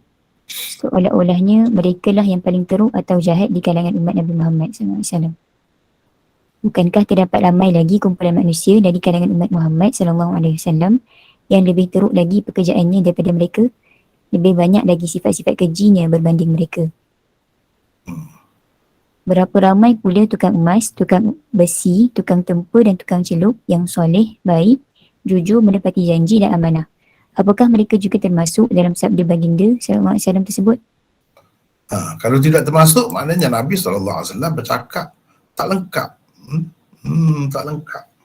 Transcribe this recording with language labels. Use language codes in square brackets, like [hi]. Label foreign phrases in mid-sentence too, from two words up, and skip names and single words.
[ms] Seolah-olahnya mereka lah yang paling teruk atau jahat di kalangan umat Nabi Muhammad SAW. Bukankah terdapat ramai lagi kumpulan manusia dari kalangan umat Muhammad SAW yang lebih teruk lagi pekerjaannya daripada mereka? Lebih banyak lagi sifat-sifat kejinya berbanding mereka. Berapa ramai pula tukang emas, tukang besi, tukang tempa dan tukang celup yang soleh, baik, jujur, menepati janji dan amanah. Apakah mereka juga termasuk dalam sabda baginda SAW tersebut? Kalau tidak termasuk, maknanya Nabi SAW bercakap tak lengkap. Tak lengkap.